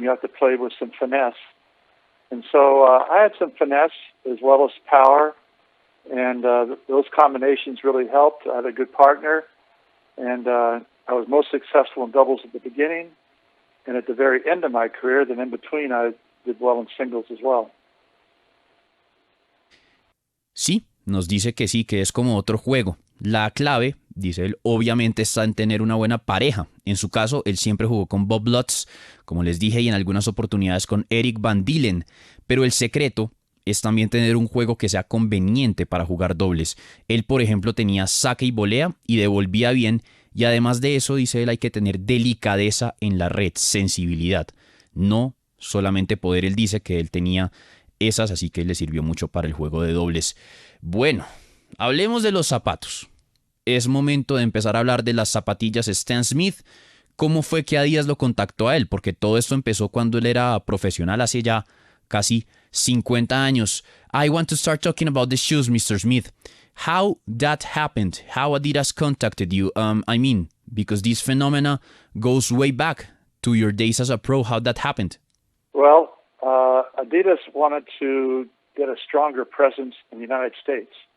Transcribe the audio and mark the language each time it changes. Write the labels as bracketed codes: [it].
[en] You have to play with some finesse. And so I had some finesse as well as power, and those combinations really helped. I had a good partner, and I was most successful in doubles at the beginning, and at the very end of my career, then in between, I did well in singles as well. [es] Sí, nos dice que sí, que es como otro juego. La clave, dice él, obviamente está en tener una buena pareja. En su caso, él siempre jugó con Bob Lutz, como les dije, y en algunas oportunidades con Eric Van Dillen. Pero el secreto es también tener un juego que sea conveniente para jugar dobles. Él, por ejemplo, tenía saque y volea y devolvía bien. Y además de eso, dice él, hay que tener delicadeza en la red, sensibilidad. No solamente poder. Él dice que él tenía esas, así que le sirvió mucho para el juego de dobles. Bueno, hablemos de los zapatos. Es momento de empezar a hablar de las zapatillas Stan Smith. ¿Cómo fue que Adidas lo contactó a él? Porque todo esto empezó cuando él era profesional hace ya casi 50 años. [en] I want to start talking about the shoes, Mr. Smith. How that happened? How Adidas contacted you? Because this phenomena goes way back to your days as a pro. How that happened? Well, Adidas wanted to get a stronger presence in the United States.